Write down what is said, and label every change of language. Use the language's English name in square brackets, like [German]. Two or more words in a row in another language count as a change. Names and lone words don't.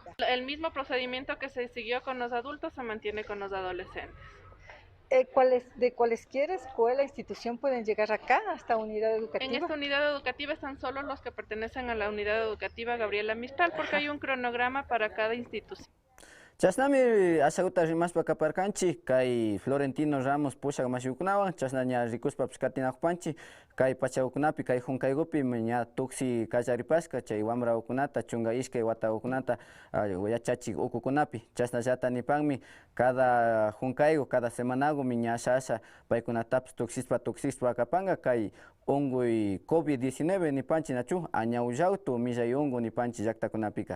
[Spanish] El mismo procedimiento que se siguió con los adultos se mantiene con los adolescentes. ¿De cualesquiera escuela, institución pueden llegar acá, hasta unidad educativa? En esta unidad educativa están solo los que pertenecen a la unidad educativa Gabriela Mistral, porque hay un cronograma para cada institución. [Quechua] Chasnami asaguta rimaspa kaparkanchi, kay Florentino Ramos pusha mashukunawan, chasnaña rikuspa pskatinakpanchi, kay pachaukunapi, kay hunkaygupi, ña tuksi kallaripaska, chay wamraukunata, chunga iskay wataukunata, yachachik ukukunapi, chasnallata nipanmi, cada hunkaygu, cada semanagu, ña asha, paykunatapas tuksispa kapanga, kay onguy COVID-19 nipanchi nachu, añawllautu millay ongu nipanchi llaktakunapika.